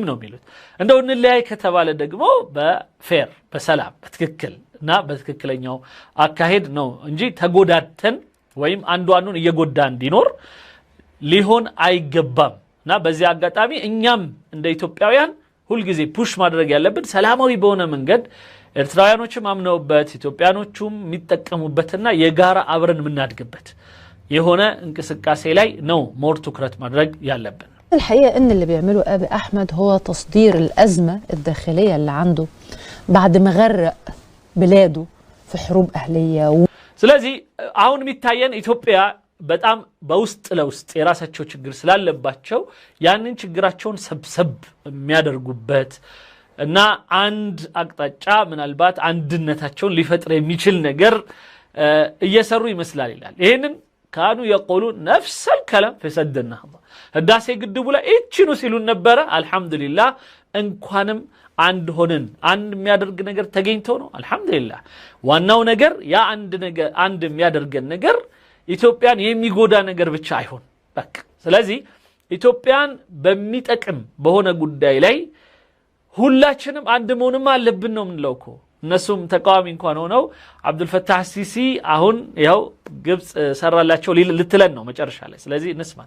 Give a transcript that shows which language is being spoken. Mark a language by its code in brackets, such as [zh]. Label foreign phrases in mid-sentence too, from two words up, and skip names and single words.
[am] ነው የሚሉት። እንደው እንለያይ ከተባለ ደግሞ በፌር በሰላም በትክክል እና በትክክለኛው አካሄድ ነው እንጂ ተጎዳተን ወይም አንዱ አንዱን እየጎዳ እንዲኖር ሊሆን አይገባም። እና በዚህ አጋጣሚ እኛም እንደ ኢትዮጵያውያን ሁሉ ጊዜ ፑሽ ማድረግ ያለብን ሰላማዊ በሆነ መንገድ ኤርትራውያኖችም አምነውበት ኢትዮጵያኖቹም የሚጠቀሙበትና የጋራ አብረን የምናድግበት የሆነ እንቅስቃሴ ላይ ነው ሞር ትኩረት ማድረግ ያለብን። [ar] الحقيقة ان اللي بيعمله ابي احمد هو تصدير الازمة الداخلية اللي عنده بعد ما غرق بلاده في حروب اهلية [am] ስለዚህ አሁን የሚታየን ኢትዮጵያ በጣም በውስጥ ለውስጥ የራሳቸው ችግር ስላለባቸው ያንን ችግራቸውን ሰብሰብ የሚያደርጉበት እና አንድ አቅጣጫ ምናልባት አንድነታቸውን ሊፈጥር የሚችል ነገር እየሰሩ ይመስላል ይላል። ይሄንን [ar] كانوا يقولون نفس الكلام فسدنا [am] ህዳሴ ግድቡ ላይ እቺኑ ሲሉን ነበረ። አልহামዱሊላህ እንኳንም አንድ ሆነን አንድ የሚያደርግ ነገር ተገኝቶ ነው። አልহামዱሊላህ ዋናው ነገር ያ አንድ የሚያደርገን ነገር ኢትዮጵያን የሚጎዳ ነገር ብቻ አይሆን በቃ። ስለዚህ ኢትዮጵያን በሚጠቅም በሆነ ጉዳይ ላይ ሁላችንም አንድ መሆንም አለብን ነው የምንለው እኮ። እነሱም ተቃዋሚ እንኳን ሆነው አብዱልፈታህ ሲሲ አሁን ያው ግብጽ ሰራላቸው ልትለን ነው መጨረሻ ላይ። ስለዚህ እንስማት።